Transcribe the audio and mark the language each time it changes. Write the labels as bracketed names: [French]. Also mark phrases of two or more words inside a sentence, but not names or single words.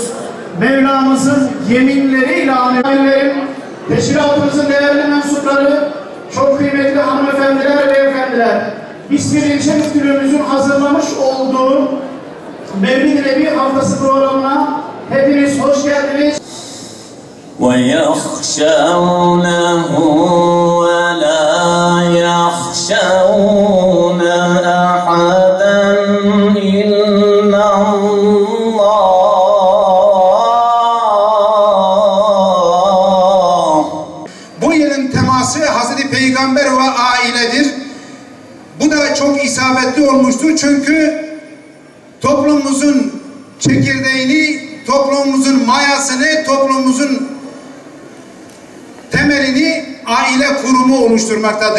[Turkish] Mevlamızın yeminleriyle anıyoruz. Teşkilatımızın değerli mensupları, çok kıymetli hanımefendiler, beyefendiler, İsmir İlçe Müftülüğümüzün hazırlamış olduğu Mevlid-i Nebi Haftası programına hepiniz hoş geldiniz. [Arabic] وَيَخْشَوْنَهُ وَلَا يَخْشَوْنَ أَحَدًا إِلَّا اللّٰهِ. [Turkish] Bu yılın teması Hazreti Peygamber ve ailedir. Bu da çok isabetli olmuştur çünkü toplumumuzun çekirdeğini, toplumumuzun mayasını, toplumumuzun temelini aile kurumu oluşturmaktadır.